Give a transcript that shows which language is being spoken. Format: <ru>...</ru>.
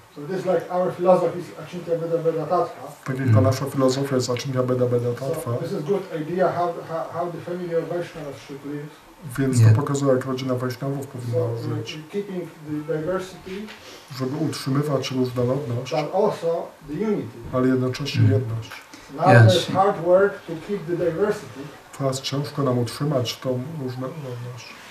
<en>So this is like our philosophy is Achintya Veda Veda Tattva.</en> <pl>Tak jak ta nasza filozofia jest Achintya Beda Beda Tattva,</pl> <en>So this is good idea how the family of Vaishnavas should live.</en> <pl>więc Nie. to pokazuje, jak rodzina Wajsznawów powinna</pl> <en>So</en> <pl>żyć,</pl> <en>keeping the diversity,</en> <pl>żeby utrzymywać różnorodność,</pl> <en>but also the unity.</en> <pl>ale jednocześnie jedność.</pl> <en>Now Yeah, there's hard work to keep the diversity.</en> <pl>Teraz ciężko nam utrzymać tą różnorodność.</pl>